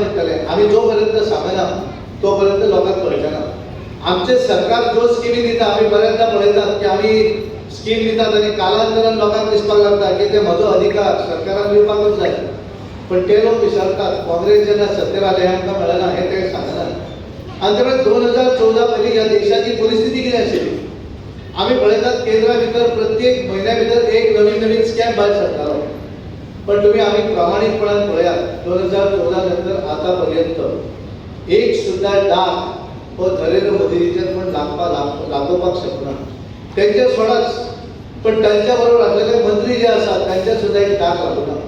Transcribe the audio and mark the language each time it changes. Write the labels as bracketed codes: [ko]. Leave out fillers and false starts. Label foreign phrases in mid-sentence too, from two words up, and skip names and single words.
[kok] पडटलें आमी जो पर्यंत सांगना तो पर्यंत लोकांक कळचें ना आमचे सरकार ज्यो स्किमी दिता आमी बऱ्याचदा पळयतात की आमी स्कीम दितात आणि कालांतरान लोकांक दिसपाक लागता की ते म्हजो अधिकार सरकारान दिवपाकूच जाय पण ते लोक विचारतात काँग्रेस जेन्ना सत्तेर आले आमकां मेळना हे ते सांगनात आनी त्यामुळे 2014 पयलीं ह्या देशाची परिस्थिती कितें आशिल्ली आमी पळयतात केंद्रा भितर प्रत्येक म्हयन्या भितर एक नवीन नवीन स्कॅम भायर सरतालो पण तुम्ही आमी प्रामाणीकपणान पळयात 2014 नंतर आता पर्यंत एक सुद्धा डाग हो नरेंद्र मोदींचेर पण लागोवपाक शकना [mr] त्यांचे सोडाच पण त्यांच्या बरोबर असलेले मंत्री जे असतात [kok] त्यांच्या सुद्धा एक डाग लागू ना